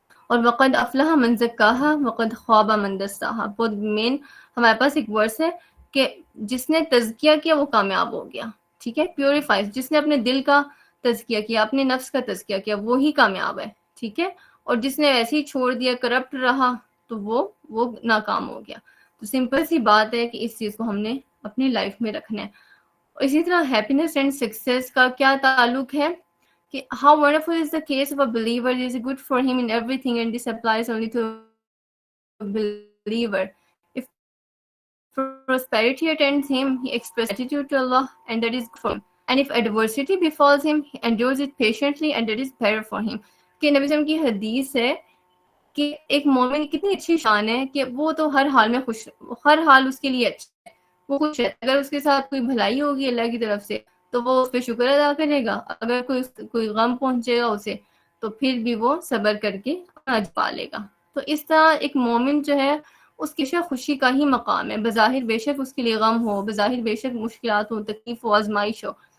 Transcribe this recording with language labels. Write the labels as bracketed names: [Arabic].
[Urdu] اور [Arabic] وقد افلح من زکاہا وقد خواب من دساہا، [Urdu] بہت مین ہمارے پاس ایک ورس ہے کہ جس نے تزکیہ کیا وہ کامیاب ہو گیا، ٹھیک ہے، پیوریفائز، جس نے اپنے دل کا تزکیہ کیا، اپنے نفس کا تزکیہ کیا، وہی کامیاب ہے، ٹھیک ہے، اور جس نے ایسے ہی چھوڑ دیا، کرپٹ رہا، تو وہ ناکام ہو گیا۔ تو سمپل سی بات ہے کہ اس چیز کو ہم نے اپنی لائف میں رکھنا ہے۔ اسی طرح ہیپینس اینڈ سکسیس کا کیا تعلق ہے کہ [English] how wonderful is the case of a believer, it is good for him in everything and this applies only to a believer. If prosperity attends him, he expresses gratitude to Allah and that is good for him. And if adversity befalls him, he endures it patiently and that is better for him. [Urdu] کہ نبی صلی اللہ علیہ وسلم کی حدیث ہے کہ ایک مومن کی کتنی اچھی شان ہے کہ وہ تو ہر حال میں خوش، ہر حال اس کے لیے اچھا ہے، وہ خوش ہے۔ اگر اس کے ساتھ کوئی بھلائی ہوگی اللہ کی طرف سے تو وہ اس پہ شکر ادا کرے گا، اگر کوئی غم پہنچے گا اسے تو پھر بھی وہ صبر کر کے اجر پا لے گا۔ تو اس طرح ایک مومن جو ہے اس کی خوشی کا ہی مقام ہے، بظاہر بے شک اس کے لیے غم ہو، بظاہر بے شک مشکلات ہو، تکلیف ہو، آزمائش ہو،